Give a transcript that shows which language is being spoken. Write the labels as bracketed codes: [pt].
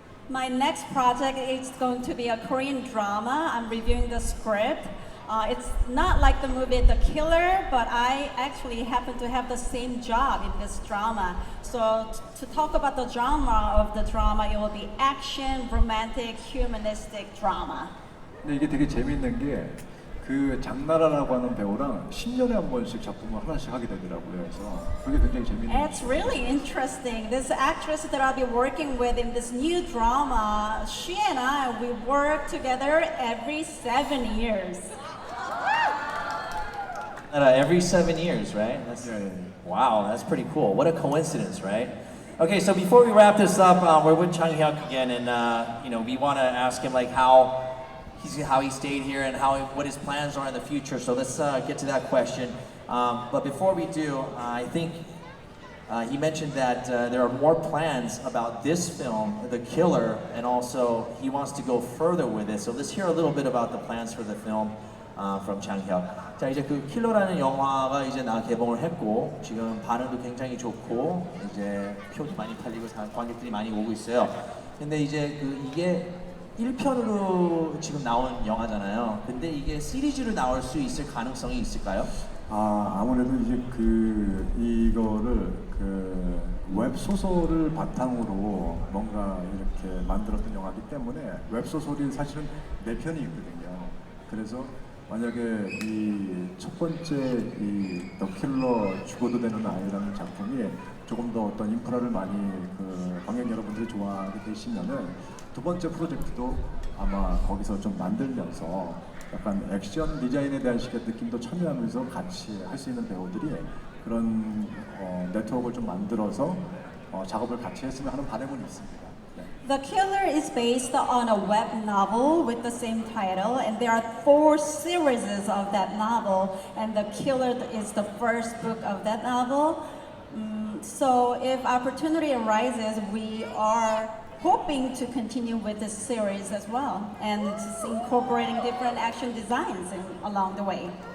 [en] My next project is going to be a Korean drama. I'm reviewing the script. It's not like the movie The Killer, but I actually happen to have the same job in this drama. So to talk about the genre of the drama, it will be action, romantic, humanistic drama. [ko] 근데 이게 되게 재밌는 게 그 장나라라고 하는 배우랑 10년에 한 번씩 작품을 하나씩 하게 되더라고요. 그래서 그게 굉장히 재밌는 [en] It's really interesting. This actress that I'll be working with in this new drama, she and I, we work together every 7 years. Every 7 years, right? Yeah. Wow, that's pretty cool. What a coincidence, right? Okay, so before we wrap this up, we're with Jang Hyuk again, and we want to ask him like how he stayed here and what his plans are in the future. So let's get to that question. But before we do, I think he mentioned that there are more plans about this film, The Killer, and also he wants to go further with it. So let's hear a little bit about the plans for the film from Jang Hyuk. [ko] 자 이제 그 킬러라는 영화가 이제 개봉을 했고 지금 반응도 굉장히 좋고 이제 표도 많이 팔리고 관객들이 많이 오고 있어요. 근데 이제 이게 1편으로 지금 나온 영화잖아요. 근데 이게 시리즈로 나올 수 있을 가능성이 있을까요? 아무래도 이제 이거를 웹 소설을 바탕으로 뭔가 이렇게 만들었던 영화이기 때문에 웹 소설이 사실은 4편이 있거든요. 그래서 만약에 이 첫 번째 더킬러 죽어도 되는 아이라는 작품이 조금 더 어떤 인프라를 많이 관객 여러분들이 좋아하게 되시면은 두 번째 프로젝트도 아마 거기서 좀 만들면서 약간 액션 디자인에 대한 식의 느낌도 참여하면서 같이 할 수 있는 배우들이 그런 네트워크를 좀 만들어서 작업을 같이 했으면 하는 바람은 있습니다. [en] The Killer is based on a web novel with the same title, and there are 4 series of that novel, and The Killer is the first book of that novel. So if opportunity arises, we are hoping to continue with this series as well, and just incorporating different action designs along the way.